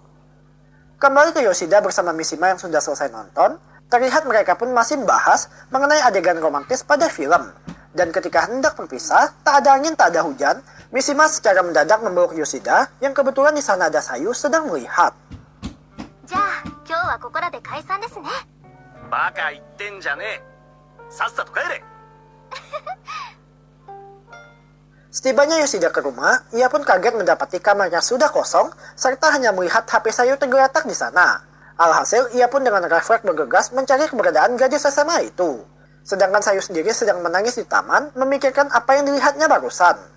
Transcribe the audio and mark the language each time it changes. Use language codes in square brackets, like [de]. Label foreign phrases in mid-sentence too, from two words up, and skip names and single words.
[id] Kembali ke Yoshida bersama Mishima yang sudah selesai nonton, terlihat mereka pun masih membahas mengenai adegan romantis pada film. Dan ketika hendak berpisah, tak ada angin, tak ada hujan, Mishima secara mendadak memeluk Yoshida yang kebetulan di sana ada Sayu sedang melihat. [ja] じゃあ、今日はここらで解散ですね。バカ言ってんじゃねえ。さっさと帰れ。 [id] Setibanya Yoshida ke rumah, ia pun kaget mendapati kamarnya sudah kosong, serta hanya melihat HP Sayu tergeletak di sana. Alhasil, ia pun dengan refleks bergegas mencari keberadaan gadis SMA itu. Sedangkan Sayu sendiri sedang menangis di taman, memikirkan apa yang dilihatnya barusan.